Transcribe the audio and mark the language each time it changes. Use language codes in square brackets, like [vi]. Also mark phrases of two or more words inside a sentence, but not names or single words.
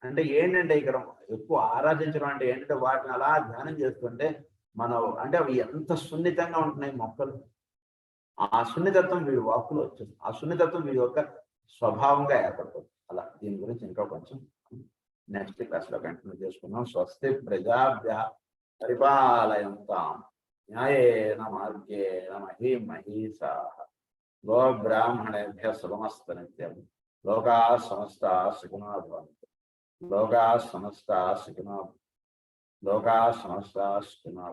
[te] అంటే ఏంటంటే ఇక్కడ ఎక్కువ ఆరాధించడం అంటే ఏంటంటే వాటిని అలా ధ్యానం చేస్తుంటే అంటే అవి ఎంత సున్నితంగా ఉంటున్నాయి మొక్కలు. ఆ సున్నితత్వం వీడి వాక్కులో వచ్చింది. ఆ సున్నితత్వం వీడి యొక్క స్వభావంగా ఏర్పడుతుంది. అలా దీని గురించి ఇంకా కొంచెం [en] next class [te] లో కంటిన్యూ చేసుకున్నాం. [sa] స్వస్తి ప్రజాభ్య పరిపాలయంతాం న్యాయేన మార్గేణ మహీమహీషాః గో బ్రాహ్మణేభ్యః శుభమస్తు నిత్యం. లోకాః సమస్తాః సుఖినో భవంతు. లోకాః సమస్తాః సుఖినో భవంతు.